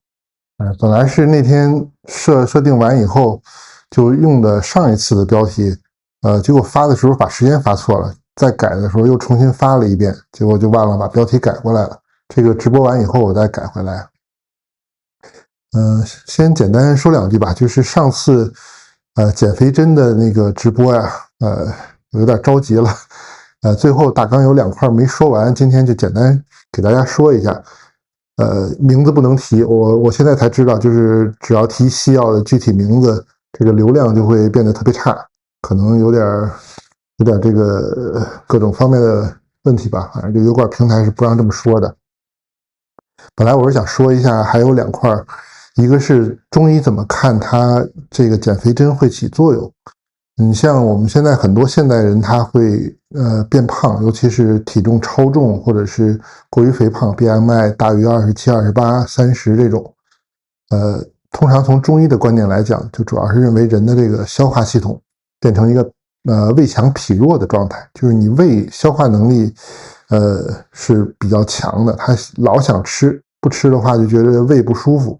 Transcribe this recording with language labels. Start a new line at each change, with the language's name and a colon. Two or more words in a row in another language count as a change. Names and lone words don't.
Chinese: 本來是那天設定完以後，就用的上一次的標題，結果發的時候把時間發錯了，再改的時候又重新發了一遍，結果就忘了把標題改過来了。這個直播完以後我再改回来。先簡單說兩句吧，就是上次減肥針的那個直播呀，有點着急了，最後大纲有2塊沒說完，今天就簡單給大家說一下。名字不能提，我現在才知道，就是只要提西药的具体名字，这个流量就会变得特別差，可能有點這個各種方面的問題吧，反正就油管平台是不讓這麼說的。本來我是想說一下，還有2塊，一個是中醫怎麼看它這個減肥針會起作用。你像我們現在很多現代人他會變胖，尤其是體重超重或者是過於肥胖 ，BMI 大於27、28、30這種，通常從中醫的觀點來講，就主要是認為人的這個消化系統變成一個胃強脾弱的狀態，就是你胃消化能力是比較強的，他老想吃，不吃的話就覺得胃不舒服。